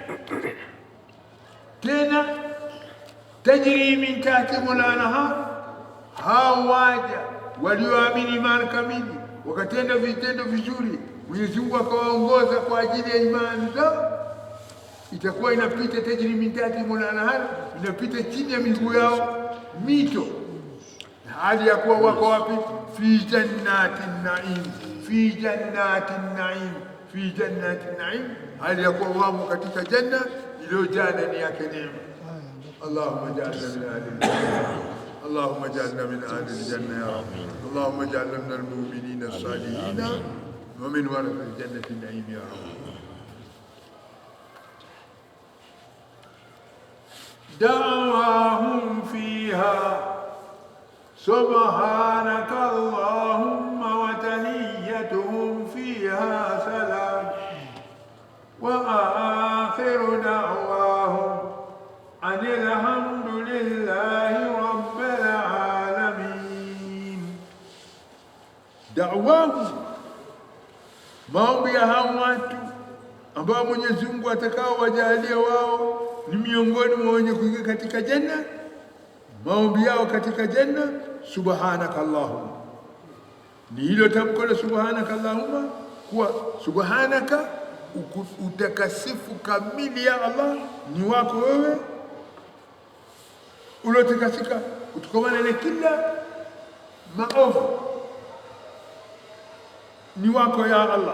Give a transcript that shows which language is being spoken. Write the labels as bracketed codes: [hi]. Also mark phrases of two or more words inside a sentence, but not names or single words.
[sw] Tena [ar] تجري من تحتهم الأنهار, [sw] hao waja walioamini imani kamili wakatenda vitendo vizuri, Mwenyezi Mungu akawaongoza kwa ajili ya imani zao, itakuwa inapita [ar] تجري من تحتهم الأنهار, [sw] inapita chini ya miguu yao mito, hali ya kuwa wako wapi? [ar] في جنة النعيم في جنة النعيم في جنة النعيم, [sw] fi jannatin naim, hali ya kuwa wamo katika janna iliyojaa ndani yake neema. [ar] اللهم اجعلنا من أهل الجنة اللهم اجعلنا من أهل الجنة يا رب اللهم اجعلنا من المؤمنين الصالحين ومن ورثة جنة النعيم يا رب. دعواهم فيها سبحانك اللهم وتحيتهم فيها سلام وآخر دعواهم أن الحمد لله رب العالمين. [sw] دعواهم maombi ya hao watu ambao Mwenyezi Mungu atakao wajalia wao ni miongoni mwa wenye kuingia katika janna, maombi yao katika janna [ar] سبحانك اللهم, [sw] ni hilo tamko la [ar] سبحانك اللهم, [sw] kuwa subhanaka, utakasifu kamili ya Allah ni wako wewe, uliotakasika kutokana na kila maovu, ni wako ya Allah.